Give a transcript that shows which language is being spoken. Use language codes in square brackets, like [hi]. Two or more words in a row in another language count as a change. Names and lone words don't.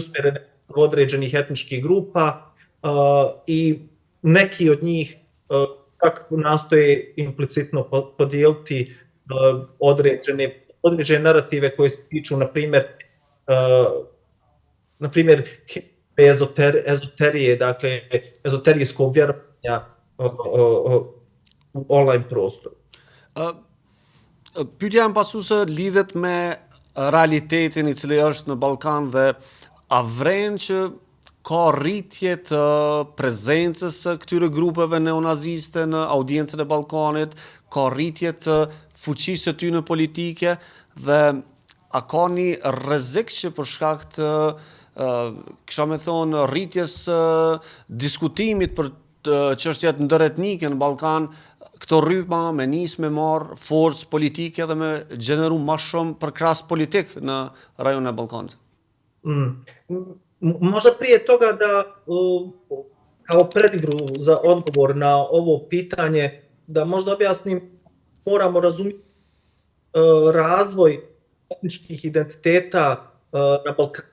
[bs] usmjerene u određenih etničkih grupa i neki od njih čak nastoje implicitno podijeliti određene narative koje se tiču, na primjer ezoterije, dakle ezoterijskog vjerovanja u online prostoru. [sq] Pyetja më pasuese lidhet me realitetin i cili është në Ballkan dhe a vren që ka rritje të prezencës së këtyre grupeve neonaziste në audiencën e Ballkanit, ka rritje të fuqisë së tyre politike dhe a ka një rrezik që për shkak të kisha me thonë rritjes diskutimit për çështjet ndëretnike në Ballkan, këto rryma me nisë me marrë forcë politike dhe me gjeneru ma shumë përkras politik në rajonin e Ballkanit? [bs] Možda prije toga da kao predigru za odgovor na ovo pitanje, da možda objasnim, moramo razumjeti razvoj etničkih identiteta na Balkanu.